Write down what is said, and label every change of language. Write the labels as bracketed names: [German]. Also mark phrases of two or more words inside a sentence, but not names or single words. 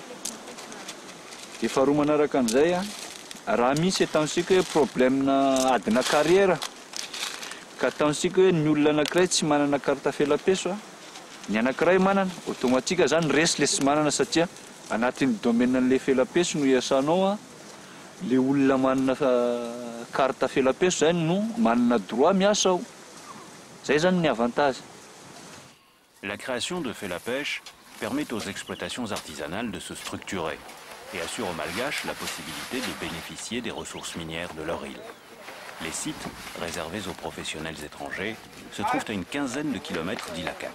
[Malagasy] Dia faharoa manaraka an'izay raha misy ataontsika hoe problème adina carrière ka ataontsika hoe ny olona anankiray tsy manana carte felapeso ny anankiray manana, automatika zany resy le tsy manana satria anatin'ny domaine an'le felapeso no iasanao le olona manana carte felapeso zany no manana droit miasa ao. Zay zany ny avantage. [French] La création de Felapêche permet aux exploitations artisanales de se structurer et assure aux Malgaches la possibilité de bénéficier des ressources minières de leur île. Les sites, réservés aux professionnels étrangers, se trouvent à une quinzaine de kilomètres d'Ilakak.